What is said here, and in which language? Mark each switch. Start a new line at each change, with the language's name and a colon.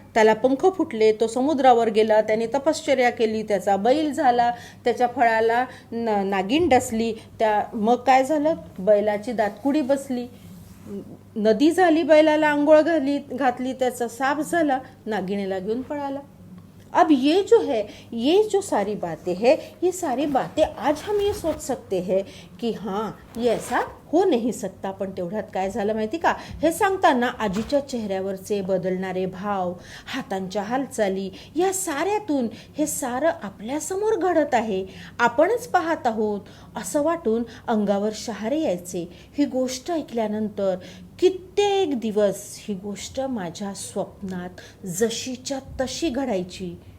Marathi: त्याला पंख फुटले, तो समुद्रावर गेला, त्याने तपश्चर्या केली, त्याचा बैल झाला, त्याच्या फळाला नागिन डसली. मग काय झालं, बैलाची दातकुडी बसली, नदी झाली, बैलाला आंघोळ घातली, त्याचा साप झाला, नागिणीला घेऊन पळाला.
Hindi: अब ये जो है, ये जो सारी बातें हैं, ये सारी बातें आज हम ये सोच सकते हैं कि हाँ ये ऐसा हो नाही सकता.
Marathi: पण तेवढ्यात काय झालं माहिती का, हे सांगताना आजीच्या चेहऱ्यावरचे बदलणारे भाव, हातांच्या हालचाली, या साऱ्यातून हे सारं आपल्यासमोर घडत आहे, आपणच पाहत आहोत असं वाटून अंगावर शहारे यायचे. ही गोष्ट ऐकल्यानंतर कित्येक दिवस ही गोष्ट माझ्या स्वप्नात जशीच्या तशी घडायची.